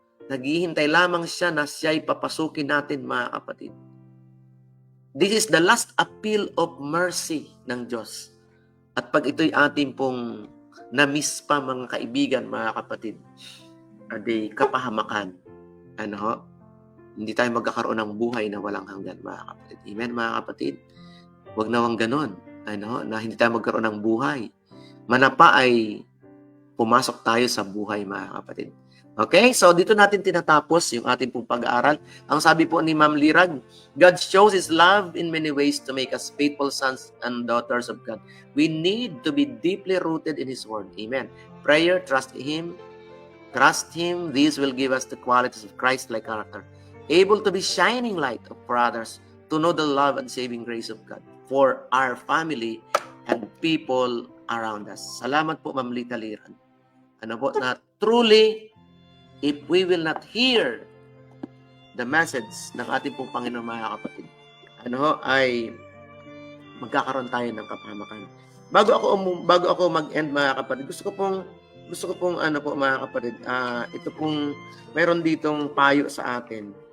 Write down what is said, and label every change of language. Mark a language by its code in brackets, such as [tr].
[tl] Naghihintay lamang siya na siya'y papasukin natin, mga kapatid. [en] This is the last appeal of mercy [tl] ng Diyos. At pag ito'y ating pong na-miss pa, mga kaibigan, mga kapatid, aday kapahamakan. Hindi tayo magkakaroon ng buhay na walang hanggan, mga kapatid. Amen, mga kapatid? Huwag nawang ganon. Na hindi tayo magkaroon ng buhay. Manapa ay pumasok tayo sa buhay, mga kapatid. Okay? So, dito natin tinatapos yung ating pong pag-aaral. Ang sabi po ni Ma'am Lirag, [en] God shows His love in many ways to make us faithful sons and daughters of God. We need to be deeply rooted in His Word. Amen. Prayer, trust Him. These will give us the qualities of Christ-like character. Able to be shining light for others, to know the love and saving grace of God for our family and people around us. [tl] Salamat po, Ma'am Lita Liran. Na [en] truly, if we will not hear the message [tl] ng ating pong Panginoon, mga kapatid, ay magkakaroon tayo ng kapahamakan. Bago ako mag-end, mga kapatid, gusto ko pong mga kapatid, ito pong meron ditong payo sa atin.